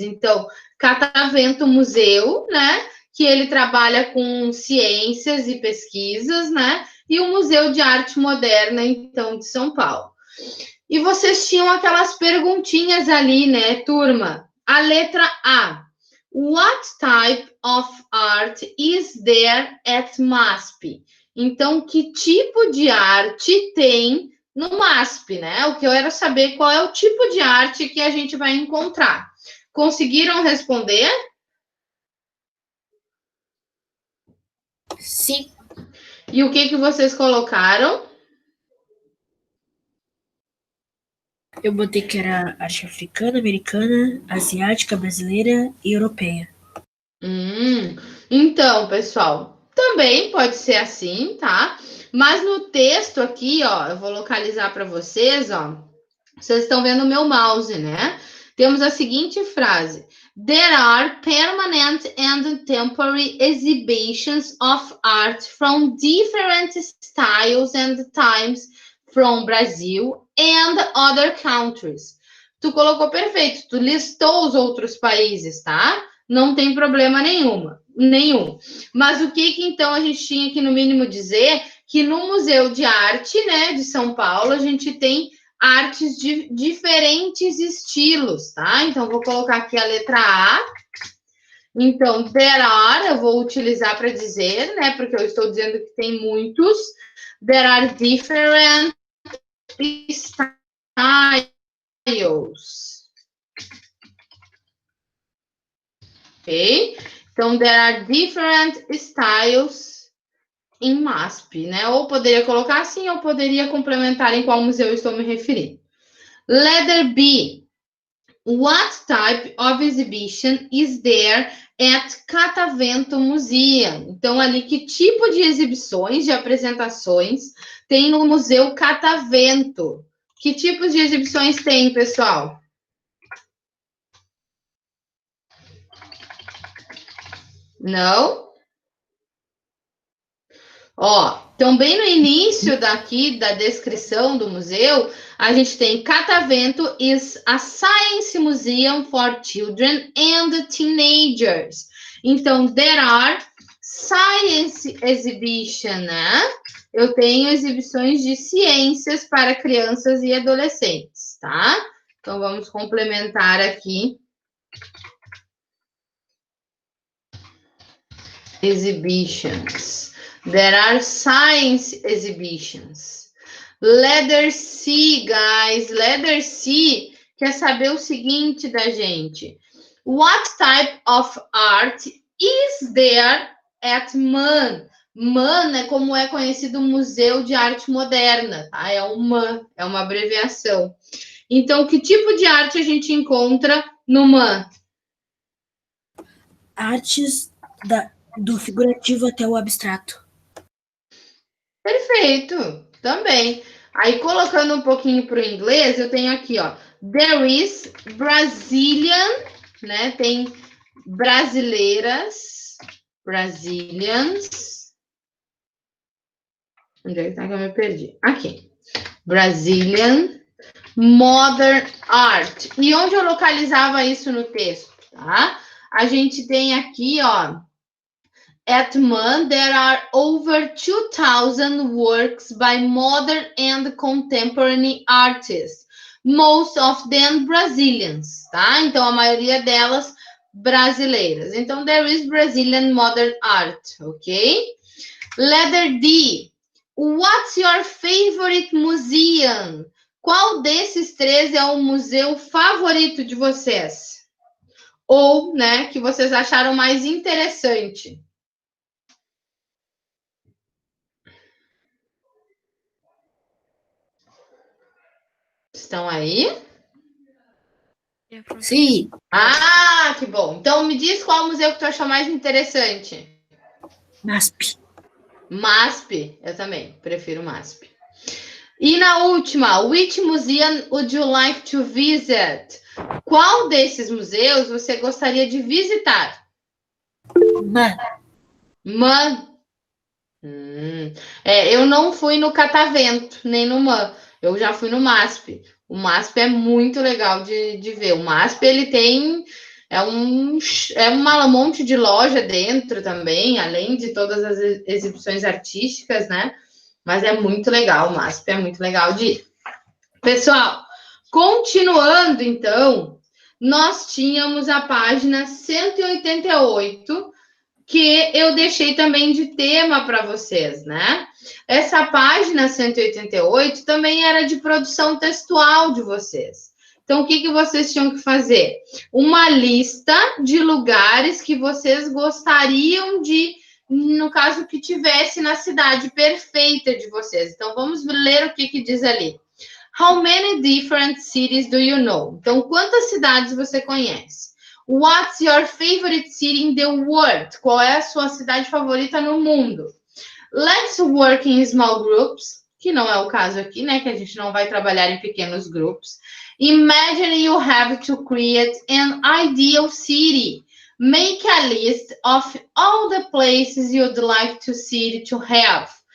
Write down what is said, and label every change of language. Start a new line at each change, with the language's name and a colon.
Portuguese: Então, Catavento Museu, né? Que ele trabalha com ciências e pesquisas, né? E o Museu de Arte Moderna, então, de São Paulo. E vocês tinham aquelas perguntinhas ali, né, turma? A letra A.
English: What type of art is there at MASP?
Portuguese: Então, que tipo de arte tem no MASP, né? O que eu quero saber qual é o tipo de arte que a gente vai encontrar. Conseguiram responder? Sim. E o que vocês colocaram? Eu botei que era arte africana, americana, asiática, brasileira e europeia. Então, pessoal, também pode ser assim, tá? Mas no texto aqui, ó, eu vou localizar para vocês, ó. Vocês estão vendo o meu mouse, né? Temos a seguinte frase:
English: There are permanent and temporary exhibitions of art from different styles and times from Brazil and other countries.
Portuguese: Tu colocou perfeito, tu listou os outros países, tá? Não tem problema nenhum. Mas o que então a gente tinha que no mínimo dizer que no Museu de Arte, né, de São Paulo, a gente tem artes de diferentes estilos, tá? Então, vou colocar aqui a letra A. Então,
English: there are,
Portuguese: eu vou utilizar para dizer, né? Porque eu estou dizendo que tem muitos.
English: There are different styles. Ok?
Portuguese: Então,
English: there are different styles
Portuguese: em MASP, né? Ou poderia colocar assim, ou poderia complementar em qual museu eu estou me referindo.
English: Letter B. What type of exhibition is there at Catavento Museum?
Portuguese: Então, ali, que tipo de exibições, de apresentações tem no Museu Catavento? Que tipos de exibições tem, pessoal? Não? Ó, então bem no início daqui da descrição do museu, a gente tem
English: Catavento is a science museum for children and teenagers.
Portuguese: Então,
English: there are science exhibition, né?
Portuguese: Eu tenho exibições de ciências para crianças e adolescentes, tá? Então, vamos complementar aqui.
English: Exhibitions. There are science exhibitions. Letter C, guys. Letter C
Portuguese: quer saber o seguinte da gente.
English: What type of art is there at MAN?
Portuguese: MAN é como é conhecido o Museu de Arte Moderna, tá? É o MAN, é uma abreviação. Então, que tipo de arte a gente encontra no MAN? Artes do figurativo até o abstrato. Perfeito, também. Aí, colocando um pouquinho para o inglês, eu tenho aqui, ó.
English: There is Brazilian,
Portuguese: né? Tem brasileiras,
English: Brazilians.
Portuguese: Onde é que tá que eu me perdi? Aqui.
English: Brazilian Modern Art.
Portuguese: E onde eu localizava isso no texto, tá? A gente tem aqui, ó.
English: At MAN, there are over 2,000 works by modern and contemporary artists, most of them Brazilians, tá?
Portuguese: Então, a maioria delas brasileiras.
English: Então, there is Brazilian modern art, ok? Letter D. What's your favorite museum?
Portuguese: Qual desses três é o museu favorito de vocês? Ou, né, que vocês acharam mais interessante? Estão aí? Sim. Ah, que bom. Então, me diz qual museu que tu achou mais interessante. MASP. MASP, eu também prefiro MASP. E na última,
English: which museum would you like to visit?
Portuguese: Qual desses museus você gostaria de visitar? MAN. MAN. Eu não fui no Catavento, nem no MAN. Eu já fui no MASP. O MASP é muito legal de ver. O MASP, ele tem... É um monte de loja dentro também, além de todas as exibições artísticas, né? Mas é muito legal, o MASP é muito legal de ir. Pessoal, continuando então, nós tínhamos a página 188, que eu deixei também de tema para vocês, né? Essa página 188 também era de produção textual de vocês. Então, o que vocês tinham que fazer? Uma lista de lugares que vocês gostariam de, no caso, que tivesse na cidade perfeita de vocês. Então, vamos ler o que diz ali.
English: How many different cities do you know?
Portuguese: Então, quantas cidades você conhece?
English: What's your favorite city in the world?
Portuguese: Qual é a sua cidade favorita no mundo?
English: Let's work in small groups,
Portuguese: que não é o caso aqui, né? Que a gente não vai trabalhar em pequenos grupos.
English: Imagine you have to create an ideal city. Make a list of all the places you'd like to city to have.